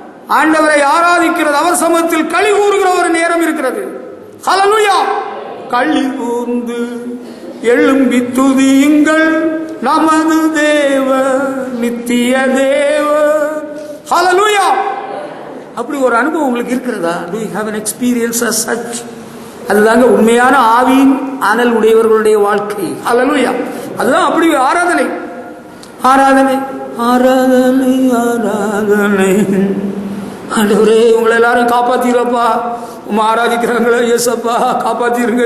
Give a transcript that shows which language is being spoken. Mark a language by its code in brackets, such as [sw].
[ta] ஆண்டவரை ஆராதிக்கிறது, அவர் சமூகத்தில் களி கூறுகிற ஒரு நேரம் இருக்கிறது. ஹல்லேலூயா. களி கூர்ந்து எழும்பி துதியுங்கள் நமது தேவ நித்திய தேவ. ஹல்லேலூயா. அப்படி ஒரு அனுபவம் உங்களுக்கு இருக்கிறதா? [en] Do you have an experience as such? [ta] அதுதாங்க உண்மையான ஆவியின் அனல் உடையவர்களுடைய வாழ்க்கை. ஹல்லேலூயா. அதுதான் அப்படி ஆராதனை. ஆராதனை ஆராதனை ஆராதனை ஆண்டவரே இவங்களை எல்லாரும் காப்பாத்திரப்பா. ஆராதிக்கிறாங்களே ஏசப்பா, காப்பாத்திருங்க.